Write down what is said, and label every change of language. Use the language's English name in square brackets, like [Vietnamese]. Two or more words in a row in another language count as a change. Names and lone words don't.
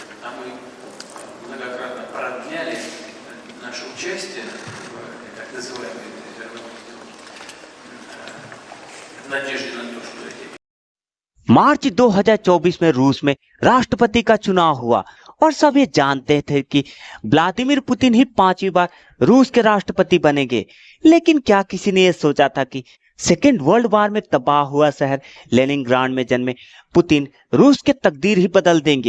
[Russian] мы многократно продляли наше участие в так называемой надежде на то, что эти [Hindi] मार्च 2024 में रूस में राष्ट्रपति का चुनाव हुआ और सब ये जानते थे कि व्लादिमीर पुतिन ही 5वीं बार रूस के राष्ट्रपति बनेंगे। लेकिन क्या किसी ने यह सोचा था कि [English] second world war [Hindi] में तबाह हुआ शहर लेनिनग्राड में जन्मे पुतिन रूस के तकदीर ही बदल देंगे।